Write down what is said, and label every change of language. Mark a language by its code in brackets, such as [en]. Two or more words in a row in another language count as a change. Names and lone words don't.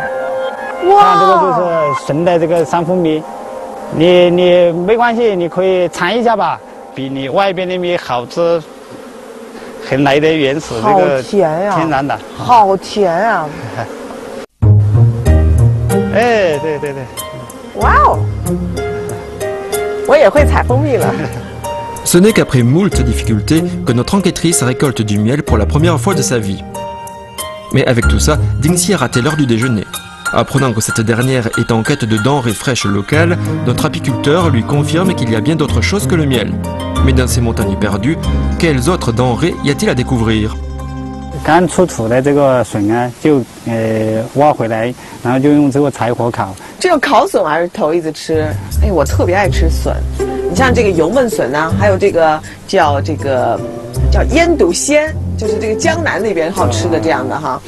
[zh] 哇，看这个就是纯的这个山蜂蜜，你没关系，你可以尝一下吧，比你外边的蜜好吃，很来的原始这个甜呀，天然的，好甜啊！哎，对对对，哇哦，我也会采蜂蜜了。 [fr] Ce n'est qu'après moult difficultés que notre enquêtrice récolte du miel pour la première fois de sa vie. Mais avec tout ça, Dingxi a raté l'heure du déjeuner. Apprenant que cette dernière est en quête de denrées fraîches locales, notre apiculteur lui confirme qu'il y a bien d'autres choses que le miel. Mais dans ces montagnes perdues, quelles autres denrées y a-t-il à découvrir? [zh] 刚出土的这个笋啊，就挖回来，然后就用这个柴火烤。这个烤笋我还是头一次吃，哎，我特别爱吃笋。你像这个油焖笋呐，还有这个叫腌笃鲜，就是这个江南那边好吃的这样的哈。